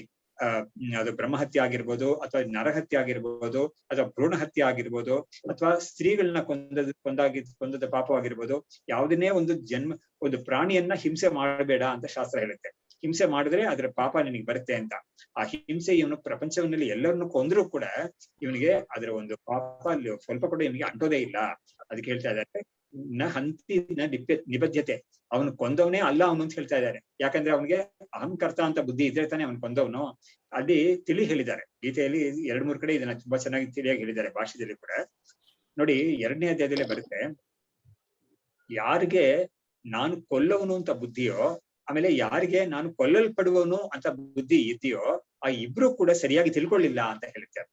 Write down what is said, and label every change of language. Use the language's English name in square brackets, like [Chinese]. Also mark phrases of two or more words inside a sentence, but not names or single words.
[Kannada] ಅದು ಬ್ರಹ್ಮಹತ್ಯೆ ಆಗಿರ್ಬೋದು, ಅಥವಾ ನರಹತ್ಯೆ ಆಗಿರ್ಬೋದು, ಅಥವಾ ಭ್ರೂಣ ಹತ್ಯೆ ಆಗಿರ್ಬೋದು, ಅಥವಾ ಸ್ತ್ರೀಗಳನ್ನ ಕೊಂದದ ಪಾಪವಾಗಿರ್ಬೋದು. ಯಾವುದನ್ನೇ ಒಂದು ಪ್ರಾಣಿಯನ್ನ ಹಿಂಸೆ ಮಾಡಬೇಡ ಅಂತ ಶಾಸ್ತ್ರ ಹೇಳುತ್ತೆ. ಹಿಂಸೆ ಮಾಡಿದ್ರೆ ಅದ್ರ ಪಾಪ ನಿನಗೆ ಬರುತ್ತೆ ಅಂತ. ಆ ಹಿಂಸೆ ಇವನು ಪ್ರಪಂಚವನ್ನಲ್ಲಿ ಎಲ್ಲರನ್ನು ಕೊಂದ್ರೂ ಕೂಡ ಇವನಿಗೆ ಅದರ ಒಂದು ಪಾಪ ಸ್ವಲ್ಪ ಕೂಡ ಇವನಿಗೆ ಅಂಟೋದೇ ಇಲ್ಲ. ಅದಕ್ಕೆ ಹೇಳ್ತಾ ಇದ್ದಾರೆ [Sanskrit] ನ ಹಂತಿ ನ ನಿಬದ್ಧತೆ. [Kannada] ಅವನು ಕೊಂದವನೇ ಅಲ್ಲ ಅವನು ಅಂತ ಹೇಳ್ತಾ ಇದ್ದಾರೆ. ಯಾಕಂದ್ರೆ ಅವನಿಗೆ ಅಹಂಕರ್ತ ಅಂತ ಬುದ್ಧಿ ಇದ್ರೆ ತಾನೆ ಅವನು ಕೊಂದವನು. ಅಲ್ಲಿ ಹೇಳಿದ್ದಾರೆ ಗೀತೆಯಲ್ಲಿ 2-3 ಕಡೆ ಇದನ್ನ ತುಂಬಾ ಚೆನ್ನಾಗಿ ತಿಳಿಯಾಗಿ ಹೇಳಿದ್ದಾರೆ ಭಾಷೆಯಲ್ಲಿ ಕೂಡ. ನೋಡಿ 2ನೇ ಅಧ್ಯಾಯದಲ್ಲೇ ಬರುತ್ತೆ, ಯಾರಿಗೆ ನಾನು ಕೊಲ್ಲವನು ಅಂತ ಬುದ್ಧಿಯೋ, ಆಮೇಲೆ ಯಾರಿಗೆ ನಾನು ಕೊಲ್ಲಲ್ಪಡುವವನು ಅಂತ ಬುದ್ಧಿ ಇದೆಯೋ ಆ ಇಬ್ರು ಕೂಡ ಸರಿಯಾಗಿ ತಿಳ್ಕೊಳ್ಳಿಲ್ಲ ಅಂತ ಹೇಳ್ತಾರೆ.